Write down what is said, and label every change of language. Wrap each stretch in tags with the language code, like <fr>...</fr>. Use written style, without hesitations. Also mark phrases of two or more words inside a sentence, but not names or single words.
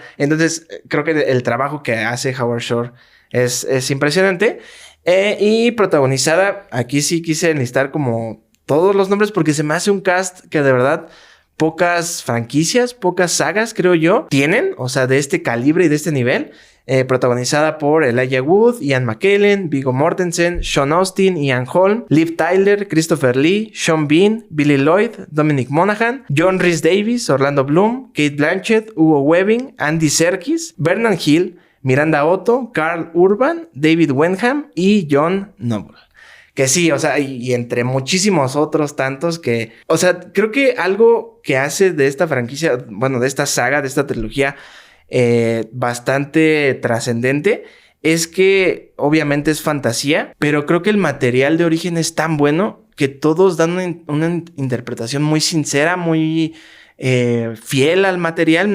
<es>Entonces, creo que el trabajo que hace Howard Shore es impresionante. Y protagonizada, aquí sí quise enlistar como todos los nombres porque se me hace un cast que de verdad pocas franquicias, pocas sagas, creo yo, tienen, o sea, de este calibre y de este nivel. Protagonizada por Elijah Wood, Ian McKellen, Viggo Mortensen, Sean Austin, Ian Holm, Liv Tyler, Christopher Lee, Sean Bean, Billy Lloyd, Dominic Monaghan, John Rhys Davies, Orlando Bloom, Kate Blanchett, Hugo Weaving, Andy Serkis, Vernon Hill, Miranda Otto, Carl Urban, David Wenham y John Noble. Que sí, o sea, y entre muchísimos otros tantos que... O sea, creo que algo que hace de esta franquicia, bueno, de esta saga, de esta trilogía, bastante trascendente, es que obviamente es fantasía, pero creo que el material de origen es tan bueno que todos dan una interpretación muy sincera, muy fiel al material.</es>